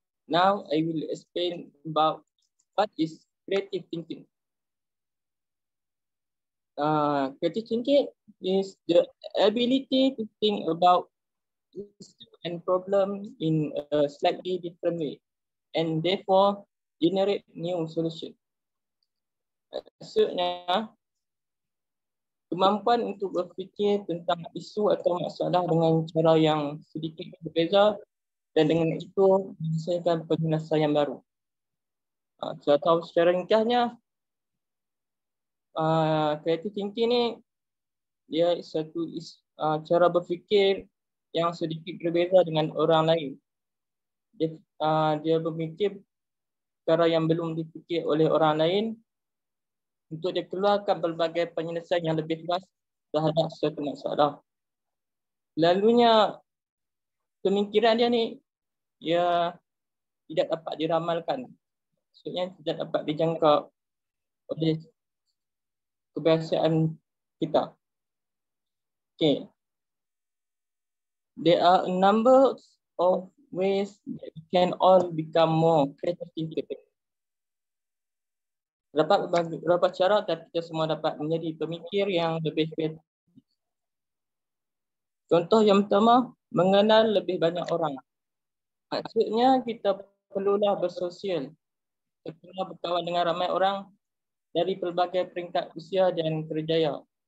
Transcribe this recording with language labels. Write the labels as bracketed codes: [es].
[en] Now I will explain about what is creative thinking. Creative thinking is the ability to think about and problem in a slightly different way, and therefore generate new solution. [ms] Maksudnya, kemampuan untuk berfikir tentang isu atau masalah dengan cara yang sedikit berbeza dan dengan itu menghasilkan penyelesaian baru. Atau secara ringkasnya, creative thinking ni dia satu cara berfikir yang sedikit berbeza dengan orang lain. Dia berfikir perkara yang belum dipikir oleh orang lain untuk dia keluarkan pelbagai penyelesaian yang lebih luas terhadap suatu masalah. Lalunya pemikiran dia ni ia tidak dapat diramalkan. Maksudnya tidak dapat dijangka oleh kebiasaan kita. Okay. [en] There are a number of ways that we can all become more creative thinkers. [ms] Dapat beberapa cara dan kita semua dapat menjadi pemikir yang lebih kreatif. Contoh yang pertama, mengenal lebih banyak orang. Maksudnya kita perlulah bersosial. Kita perlu berkawan dengan ramai orang dari pelbagai peringkat usia dan kerjaya.